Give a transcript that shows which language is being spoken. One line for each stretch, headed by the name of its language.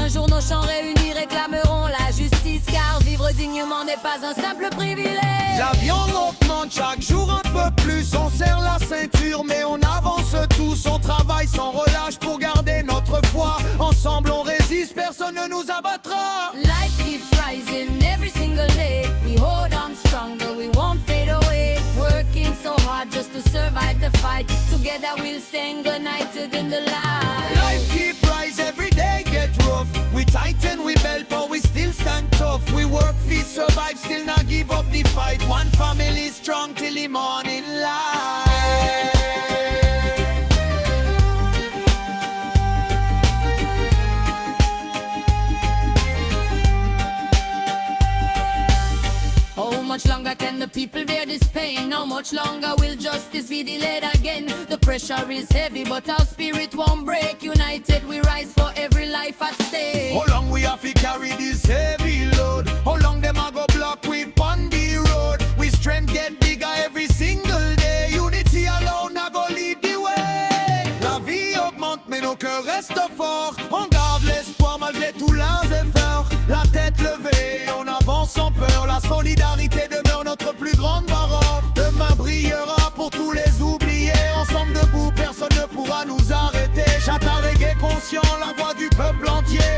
French: Un jour nos champs réunis réclameront la justice, car vivre dignement n'est pas un simple privilège. L'avion augmente chaque jour un peu plus. On serre la ceinture mais on avance tous. On travaille sans relâche pour garder notre foi. Ensemble on résiste, personne ne nous abattra.
English: Life keeps rising every single day. We hold on stronger, we won't fade away. Working so hard just to survive the fight. Together we'll stand united in the light. Life keep rise, every day get rough. We tighten, we belt, but we still stand tough. We work, feed, survive, still not give up the fight. One family strong till the morning light. How much longer can the people bear this pain? How much longer will justice be delayed again? The pressure is heavy but our spirit won't break. United we rise for every life at stake. How long we have to carry this heavy load? How long them a go block we on the road? We strength get bigger every single day. Unity alone a go lead the way.
French: La vie augmente mais nos cœurs restent forts. On garde l'espoir malgré tous leurs efforts. La tête levée, on avance sans peur. La solidarité demeure notre plus grande parole. Demain brillera pour tous les oubliés. Ensemble debout, personne ne pourra nous arrêter. Chata reggae conscient, la voix du peuple entier.